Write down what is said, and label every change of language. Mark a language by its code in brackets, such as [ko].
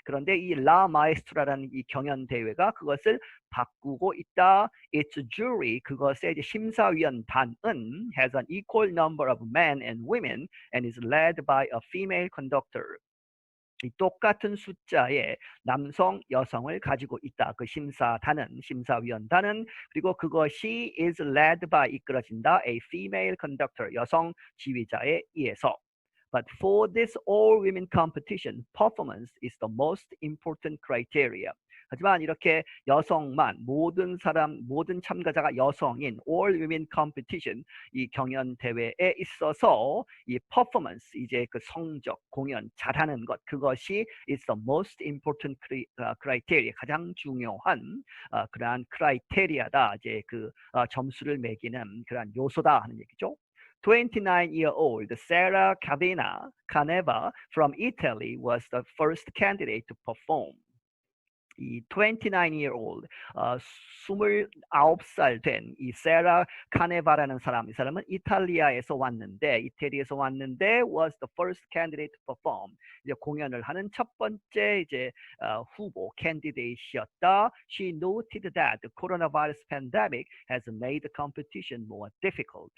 [ko] 그런데 이 La Maestra라는 이 경연 대회가 그것을 바꾸고 있다. [en] Its jury [ko] 그것의 이제 심사위원단은 [en] has an equal number of men and women and is led by a female conductor. [ko] 이 똑같은 숫자의 남성, 여성을 가지고 있다. 그 심사위원단은 그리고 그것이 [en] is led by [ko] 이끌어진다. [en] A female conductor [ko] 여성 지휘자에 의해서. [en] But for this all-women competition, performance is the most important criteria. [ko] 하지만 이렇게 여성만 모든 참가자가 여성인 [en] all women competition [ko] 이 경연 대회에 있어서 이 performance 이제 그 성적 공연 잘하는 것 그것이 [en] is the most important criteria [ko] 가장 중요한 그러한 크라이테리아다 이제 그 점수를 매기는 그러한 요소다 하는 얘기죠. [en] 29-year-old Sarah Caneva from Italy was the first candidate to perform. [ko] 이 29-year-old 29살 된 이 세라 카네바라는 사람, 이 사람은 이탈리아에서 왔는데 [en] was the first candidate to perform. [ko] 이제 공연을 하는 첫 번째 이제 후보 캔디데이트였다. [en] She noted that the coronavirus pandemic has made the competition more difficult.